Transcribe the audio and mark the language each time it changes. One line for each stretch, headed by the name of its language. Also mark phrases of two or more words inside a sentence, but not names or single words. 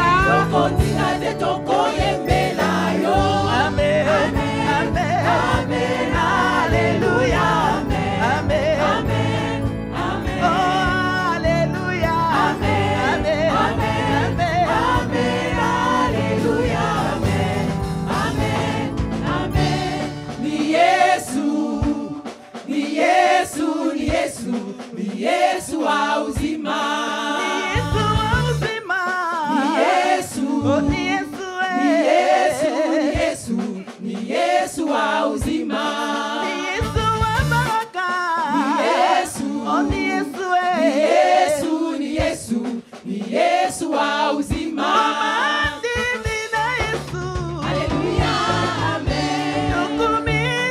Lingala: Tokotika te tokoyembela yo. Amen. Amen. Alléluia. Amen. Oh, alléluia. Amen. Alléluia.
Swahili: Ni Yesu wa uzima. Ni Yesu wa uzima. Ni Yesu wa baraka. Ni Yesu wa uzima. Alléluia. Amen.